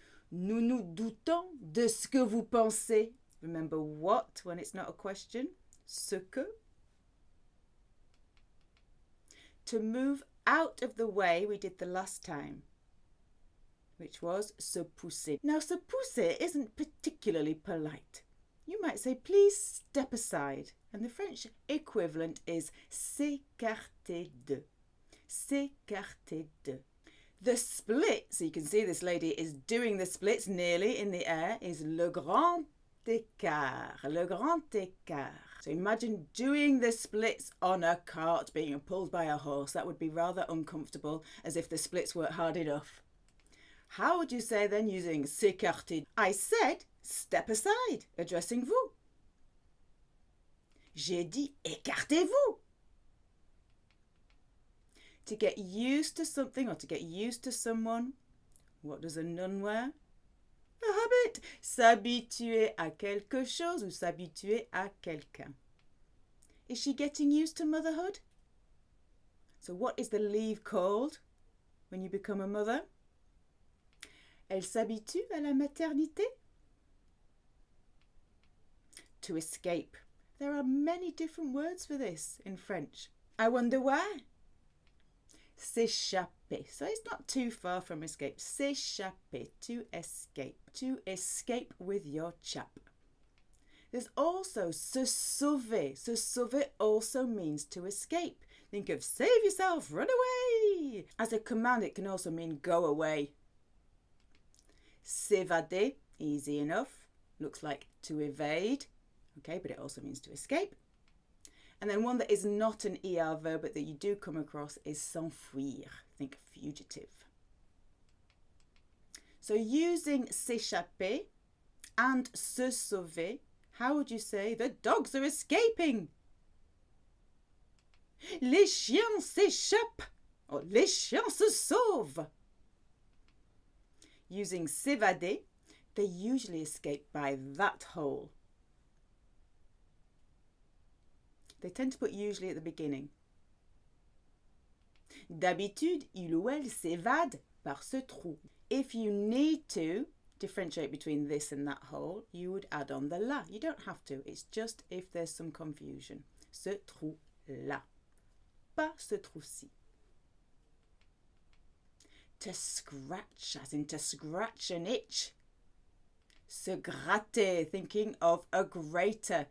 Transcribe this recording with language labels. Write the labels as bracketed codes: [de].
[fr] Nous nous doutons de ce que vous pensez. [en] Remember what when it's not a question. [fr] Ce que. [en] To move out of the way we did the last time, which was se pousser. Now, se pousser isn't particularly polite. You might say, please step aside. And the French equivalent is s'écarter de. S'écarter de. The split, so you can see this lady is doing the splits nearly in the air, is le grand écart. Le grand écart. So imagine doing the splits on a cart being pulled by a horse. That would be rather uncomfortable, as if the splits weren't hard enough. How would you say then using s'écarter? I said step aside, addressing vous. [fr] J'ai dit écartez-vous. [en] To get used to something or to get used to someone, what does a nun wear? A habit. [fr] S'habituer à quelque chose ou s'habituer à quelqu'un. [en] Is she getting used to motherhood? So what is the leave called when you become a mother? [fr] Elle s'habitue à la maternité. [en] To escape. There are many different words for this in French. I wonder why. S'échapper. So it's not too far from escape. S'échapper, to escape. To escape with your chap. There's also se sauver. Se sauver also means to escape. Think of save yourself, run away. As a command, it can also mean go away. S'évader, easy enough. Looks like to evade. Okay, but it also means to escape. And then one that is not an ER verb but that you do come across is s'enfuir. Think fugitive. So using s'échapper and se sauver, how would you say the dogs are escaping? [fr] Les chiens s'échappent. Or les chiens se sauvent. [en] Using s'évader, they usually escape by that hole. They tend to put usually at the beginning. [fr] D'habitude, il ou elle s'évade par ce trou. [en] If you need to differentiate between this and that hole, you would add on the la. You don't have to. It's just if there's some confusion. [fr] Ce trou-là. Pas ce trou-ci. [en] To scratch, as in to scratch an itch. Se gratter, thinking of a grater.